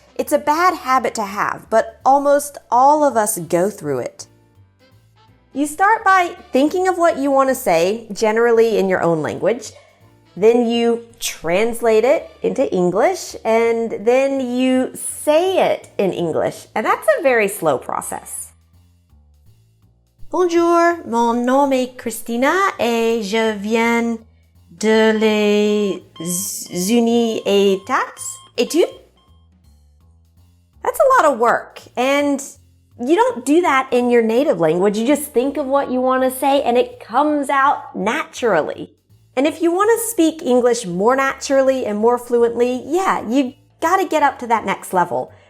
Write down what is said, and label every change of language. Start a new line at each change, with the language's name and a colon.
English: It's a bad habit to have, but almost all of us go through it. You start by thinking of what you want to say, generally in your own language. Then you translate it into English, and then you say it in English. And that's a very slow process.
French: Bonjour, mon nom est Christina et je viens de les Unis États. Et tu?
English: That's a lot of work, and you don't do that in your native language. You just think of what you want to say and it comes out naturally. And if you want to speak English more naturally and more fluently, yeah, you got to get up to that next level.